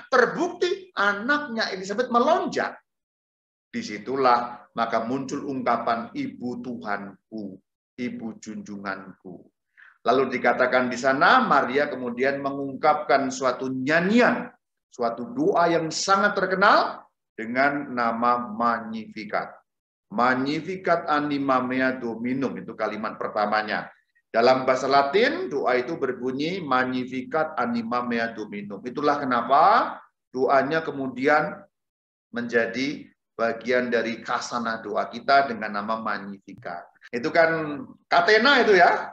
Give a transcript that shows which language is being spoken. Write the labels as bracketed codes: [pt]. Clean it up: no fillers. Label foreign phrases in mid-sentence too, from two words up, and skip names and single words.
[id] Terbukti anaknya Elizabeth melonjak. Disitulah maka muncul ungkapan ibu Tuhanku, ibu junjunganku. Lalu dikatakan di sana, Maria kemudian mengungkapkan suatu nyanyian, suatu doa yang sangat terkenal dengan nama Magnificat. [la] Magnificat anima mea Dominum, [id] itu kalimat pertamanya. Dalam bahasa Latin, doa itu berbunyi [la] Magnificat anima mea Dominum. [id] Itulah kenapa doanya kemudian menjadi bagian dari kasanah doa kita dengan nama Magnificat. Itu kan katena itu ya.